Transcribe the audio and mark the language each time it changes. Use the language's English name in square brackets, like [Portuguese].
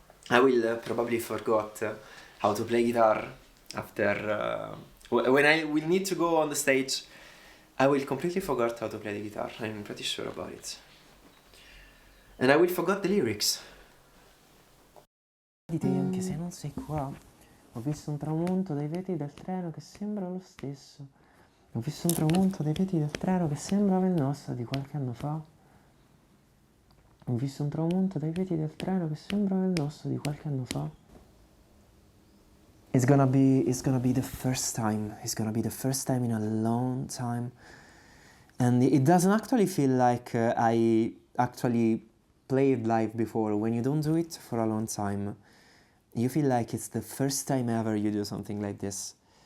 [English] I will probably forgot how to play guitar after when I will need to go on the stage. I will completely forget how to play the guitar. I'm pretty sure about it. And I will forget the lyrics. [Italian] Di te anche se non sei qua. Ho visto un tramonto dai vetri del treno che sembra lo stesso. Ho visto un tramonto dai vetri del treno che sembrava il nostro di qualche anno fa. Ho visto un tramonto dai vetri del treno che sembrava il nostro di qualche anno fa. [English] It's gonna be the first time. It's gonna be the first time in a long time. And it doesn't actually feel like I actually played live before. When you don't do it for a long time, you feel like it's the first time ever you do something like this.